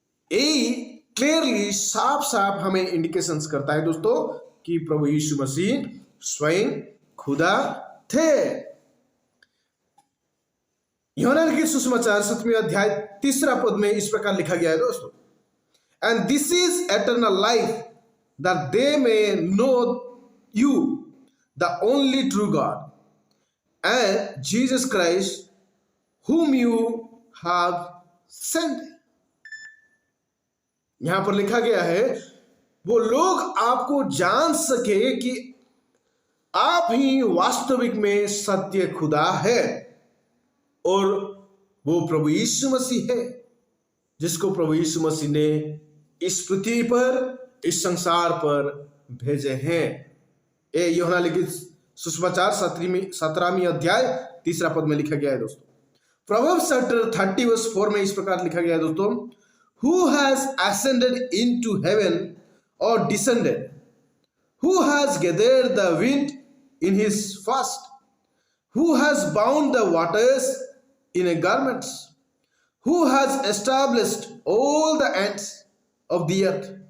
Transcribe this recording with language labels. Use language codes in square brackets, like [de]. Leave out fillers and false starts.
[hi] यही क्लियरली साफ साफ हमें इंडिकेशंस करता है दोस्तों कि प्रभु यीशु मसीह स्वयं खुदा थे। यूहन्ना लिखित सुसमाचार 7वें अध्याय 3 पद में इस प्रकार लिखा गया है दोस्तों, [en] And this is eternal life that they may know you the only true God, and Jesus Christ, whom you have sent. [hi] यहां पर लिखा गया है वो लोग आपको जान सके कि आप ही वास्तविक में सत्य खुदा है और वो प्रभु यीशु मसीह है जिसको प्रभु यीशु मसीह ने इस पृथ्वी पर, इस संसार पर भेजे हैं। ये यूहन्ना लिखित सुसमाचार 17वीं अध्याय 3 पद में लिखा गया है दोस्तों। प्रोवर्ब्स चैप्टर 30:4 में इस प्रकार लिखा गया है दोस्तों, [en] Who has ascended into heaven or descended? Who has gathered the wind in his fist? Who has bound the waters in a garments? Who has established all the ends of the earth?